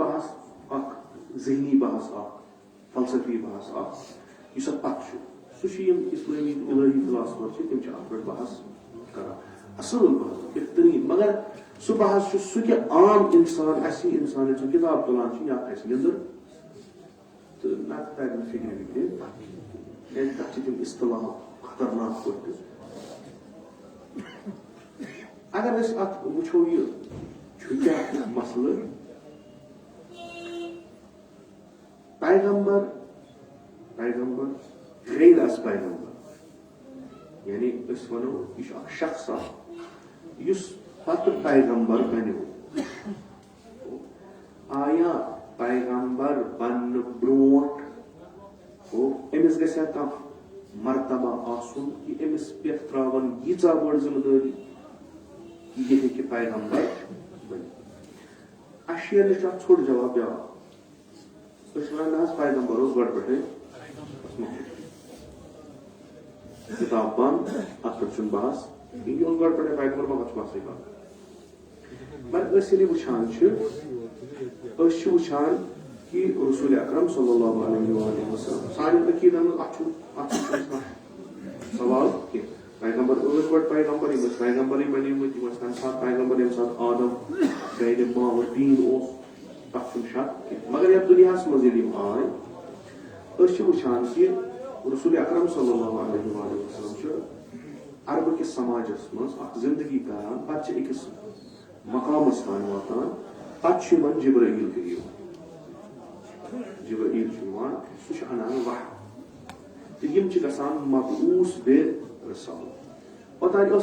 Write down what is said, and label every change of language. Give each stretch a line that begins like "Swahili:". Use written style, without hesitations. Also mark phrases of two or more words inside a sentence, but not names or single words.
Kashmiri: بحث اکھ ذہنی بحث اکھ فلسفی بحث اکھ یُس اَتھ پتہٕ چھُ سُہ چھُ یِم اِسلٲمی الہی فلاسفر چھِ تِم چھِ اَتھ پٮ۪ٹھ بحث کران اصل بحث بہتریٖن مگر سُہ بحث چھُ سُہ کہِ عام اِنسان اَسہِ اِنسان ییٚلہِ سُہ کِتاب تُلان چھِ یا اَسہِ لیٚدٕر تہٕ نتہٕ تَرِ نہٕ فِکرِ کینٛہہ کیازِ تَتھ چھِ تِم اصطلاح خطرناک پٲٹھۍ اگر أسۍ اَتھ وٕچھو یہِ چھُ کیاہ مسلہٕ پیغمبر غیر از پیغمبر یعنی أسۍ وَنو یہِ چھُ اکھ شخص اکھ یُس پتہٕ پیغمبر بنیو آیا پیغمبر بننہٕ برونٛٹھ أمِس گژھِ کانٛہہ مرتبہ آسُن کہِ أمِس پٮ۪ٹھ تراون ییٖژاہ بٔڑ ذمہٕ دٲری کہِ یہِ ہیٚکہِ پیغمبر بٔنِتھ اَسہِ شیرنہِ چھُ اکھ ژھوٚٹ جواب بیٛاکھ أسۍ وَنان نہ حظ پیغمبر اوس گۄڈٕ پٮ۪ٹھٕے کِتاب بنٛد اَتھ پٮ۪ٹھ چھُنہٕ بحث یہِ اوس گۄڈٕ پٮ۪ٹھٕے پیغمبر مگر چھُ بحثٕے بنٛد مگر أسۍ ییٚلہِ وٕچھان چھِ أسۍ چھِ وٕچھان کہِ رسول اکرم
Arabic: صلی اللہ علیہ وسلم
Kashmiri: سانٮ۪ن عقیٖدن منٛز اَتھ چھُنہٕ سوال کینٛہہ پیغمبر ٲسۍ گۄڈٕ پیغمبر یِم ٲسۍ پیغمبرٕے بنیمٕتۍ یِم ٲسۍ تَمہِ ساتہٕ پیغمبر ییٚمہِ ساتہٕ آدم گرِ ماحول دیٖن اوس تَتھ چھُنہٕ شک کینٛہہ مگر یتھ دُنیاہس منٛز ییٚلہِ یِم آے أسۍ چھِ وٕچھان کہِ رسول اکرم
Arabic: صلی اللہ علیہ وسلم
Kashmiri: چھُ عربہٕ کِس سماجس منٛز اکھ زندگی کران پتہٕ چھِ أکِس مقامس تانۍ واتان پتہٕ چھُ یِمن جبرائیل تہِ یِوان جبرائیل چھُ یِوان سُہ چھُ انان وحی تہٕ یِم چھِ گژھان مبعوث بے رسالت اوٚتانۍ ٲس